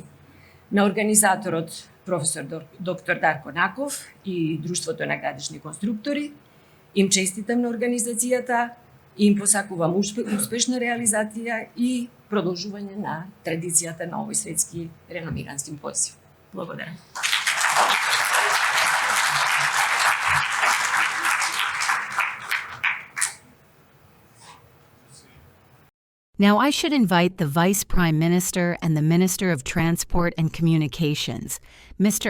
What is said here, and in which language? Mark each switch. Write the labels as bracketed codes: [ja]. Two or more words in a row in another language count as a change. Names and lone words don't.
[mk] На организаторот професор доктор Дарко Наков и Друштвото на градежни конструктори им честитам на организацијата и им посакувам успешна реализација и продолжување на традицијата на овој светски реномиран симпозиум. Благодарам. [en] Now, I should invite the Vice Prime Minister and the Minister of Transport and Communications, Mr.